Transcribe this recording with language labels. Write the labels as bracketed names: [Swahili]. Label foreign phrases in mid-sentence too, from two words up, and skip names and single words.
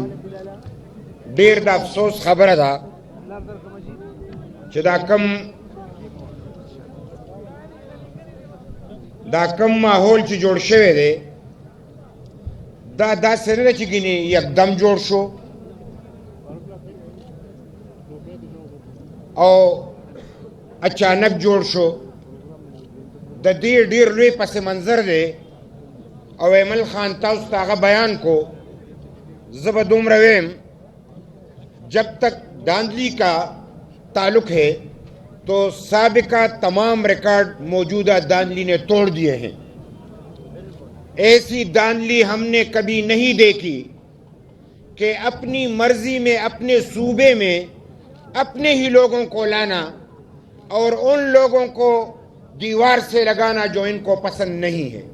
[Pashto] ډیر د افسوس خبره ده چې دا کم ماحول چې جوړ شوی دی دا داسې نه ده چې ګینې یکدم جوړ شو او اچانک جوړ شو. د دې ډیر لوی پس منظر دی او ایمل خان تاسو ته هغه بیان کو. زه به دومره ویم [Urdu] جب تک داندلی کا تعلق ہے تو سابقہ تمام ریکارڈ موجودہ داندلی نے توڑ دیے ہیں. ایسی داندلی ہم نے کبھی نہیں دیکھی کہ اپنی مرضی میں اپنے صوبے میں اپنے ہی لوگوں کو لانا اور ان لوگوں کو دیوار سے لگانا جو ان کو پسند نہیں ہے.